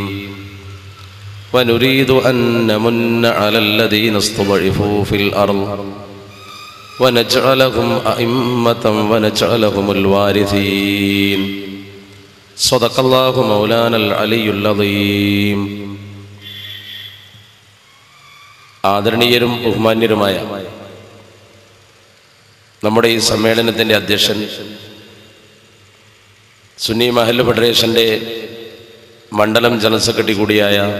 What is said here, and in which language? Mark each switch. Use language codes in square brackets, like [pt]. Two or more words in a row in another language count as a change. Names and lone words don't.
[ar] ونريد أن نمن على الذين استضعفوا في الأرض ونجعلهم أئمة ونجعلهم الوارثين. صدق الله مولانا العلي العظيم. [ml] ആദരണീയരും ബഹുമാന്യരുമായ നമ്മുടെ ഈ സമ്മേളനത്തിൻ്റെ അധ്യക്ഷൻ സുന്നി മഹല്ല് ഫെഡറേഷൻ്റെ മണ്ഡലം ജനറൽ സെക്രട്ടറി കൂടിയായ